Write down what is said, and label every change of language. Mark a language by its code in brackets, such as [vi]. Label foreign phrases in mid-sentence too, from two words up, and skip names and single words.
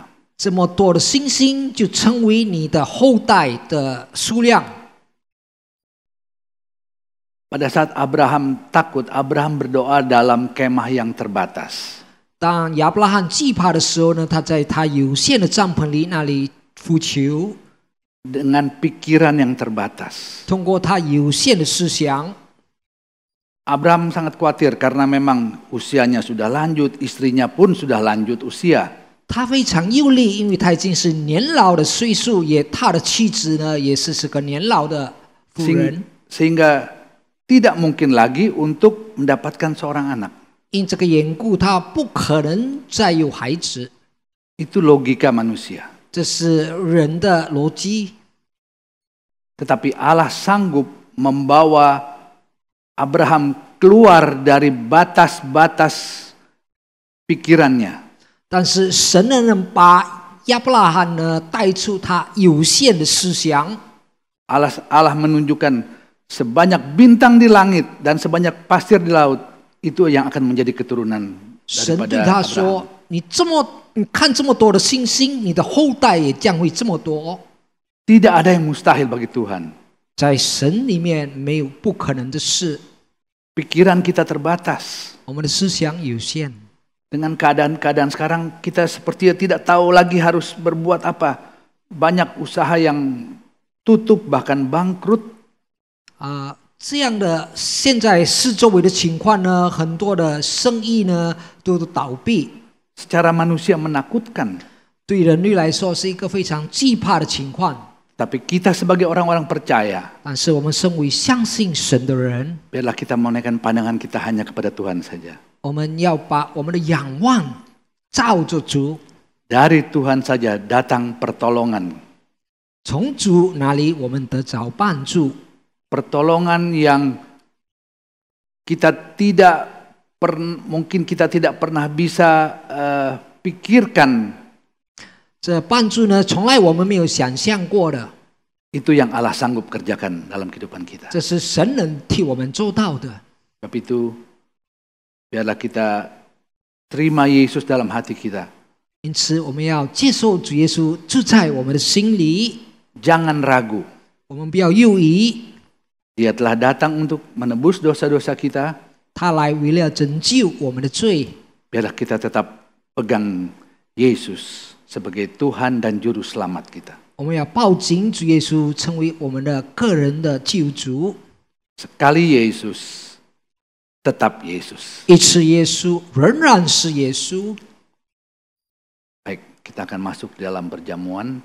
[zh] 这么多的星星就成为你的后代的数量。” [id] Pada saat Abraham takut, Abraham berdoa dalam kemah yang terbatas. [zh] 当亚伯拉罕惧怕的时候呢，他在他有限的帐篷里那里呼求， [id] Dengan pikiran yang terbatas. [zh] 通过他有限的思想。 [id] Abraham sangat khawatir karena memang usianya sudah lanjut, istrinya pun sudah lanjut usia. [zh] 他非常忧虑，因为他已经是年老的岁数，他的妻子呢也是个年老的妇人， [id] Sehingga tidak mungkin lagi untuk mendapatkan seorang anak. [zh] 因这个缘故，他不可能再有孩子。 [id] Itu logika manusia. [zh] 这是人的逻辑。 [id] Tetapi Allah sanggup membawa Abraham keluar dari batas-batas pikirannya. [zh] 但是神能把亚伯拉罕呢带出他有限的思想。 [id] Allah menunjukkan sebanyak bintang di langit dan sebanyak pasir di laut, itu yang akan menjadi keturunan [zh] 神对 [id] daripada [zh] 他 [id] Abraham. [zh] 说：“你看这么多的星星，你的后代也将会这么多。 [id] Tidak ada yang mustahil bagi Tuhan. [zh] 在神里面没有不可能的事。 [id] Pikiran kita terbatas. [zh] 我们的思想有限。 [id] Dengan keadaan-keadaan sekarang kita sepertinya tidak tahu lagi harus berbuat apa. Banyak usaha yang tutup bahkan bangkrut. [zh] 这样的现在四周围的情况呢，很多的生意呢都倒闭， [id] Secara manusia menakutkan. [zh] 对人类来说是一个非常惧怕的情况。 [id] Tapi kita sebagai orang-orang percaya, [zh] 但是我们身为相信神的人， [id] biarlah kita menaikkan pandangan kita hanya kepada Tuhan saja. [zh] 我们要把我们的仰望照着主， [id] Dari Tuhan saja datang pertolongan. [zh] 从主那里我们得着帮助。 [id] Pertolongan yang mungkin kita tidak pernah bisa pikirkan. [zh] 这帮助呢，从来我们没有想象过的， [id] Itu yang Allah sanggup kerjakan dalam kehidupan kita. [zh] 这是神能替我们做到的。 [id] Sebab itu, biarlah kita terima Yesus dalam hati kita. [zh] 因此，我们要接受主耶稣住在我们的心里， [id] Jangan ragu. [zh] 我们不要犹豫。 [id] Dia telah datang untuk menebus dosa-dosa kita. [zh] 他来为了拯救我们的罪， [id] Biarlah kita tetap pegang Yesus sebagai Tuhan dan Juru Selamat kita. [zh] 我们要抱紧主耶稣，成为我们的个人的救主。 [id] Sekali Yesus, tetap Yesus. [zh] 一次耶稣仍然是耶稣。 [id] Baik, kita akan masuk dalam perjamuan.